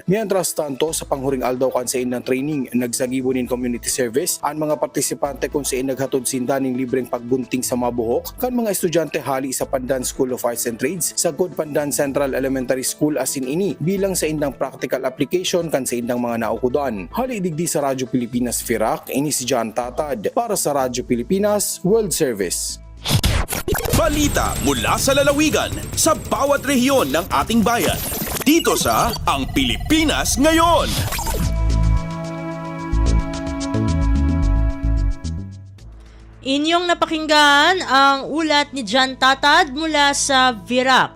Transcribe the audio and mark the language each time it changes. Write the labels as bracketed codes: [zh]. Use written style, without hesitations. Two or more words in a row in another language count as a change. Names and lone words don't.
[es] Mientras tanto [bik] sa panghuring aldaw kan sa inang training nagsagibo nin [en] community service [bik] ang mga partisipante kung sa naghatod sindaning libreng pagbunting sa mga buhok kan mga estudyante hali sa Pandan School of Arts and Trades sa Good Pandan Central Elementary School asin ini bilang sa indang [en] practical application [bik] kan sa indang mga naukudan. Hali digdi sa Radyo Pilipinas Virac, ini si Jan Tatad para sa Radyo Pilipinas World Service. [tl] Balita mula sa lalawigan sa bawat rehiyon ng ating bayan. Dito sa Ang Pilipinas Ngayon. Inyong napakinggan ang ulat ni Jan Tatad mula sa Virac.